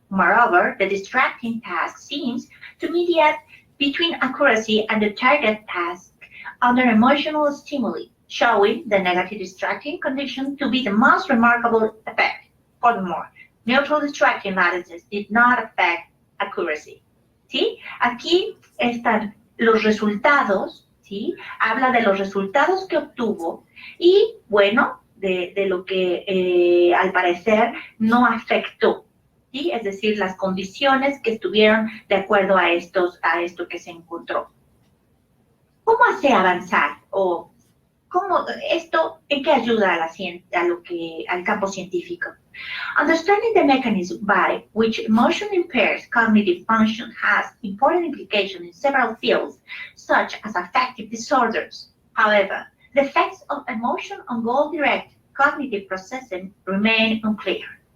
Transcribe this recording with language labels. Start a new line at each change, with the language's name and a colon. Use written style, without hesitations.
English: Moreover, the distracting task seems to mediate between accuracy and the target task under emotional stimuli, showing the negative distracting condition to be the most remarkable effect. Furthermore, neutral distracting balances did not affect accuracy.
Spanish: ¿Sí? Aquí están los resultados, ¿sí? Habla de los resultados que obtuvo y, bueno, de lo que al parecer no afectó, ¿sí? Es decir, las condiciones que estuvieron de acuerdo a esto que se encontró. ¿Cómo hace avanzar? ¿O cómo esto en qué ayuda al campo científico?
English: Understanding the mechanism by which emotion impairs cognitive function has important implications in several fields, such as affective disorders. However, the effects of emotion on goal-directed cognitive processing remain unclear.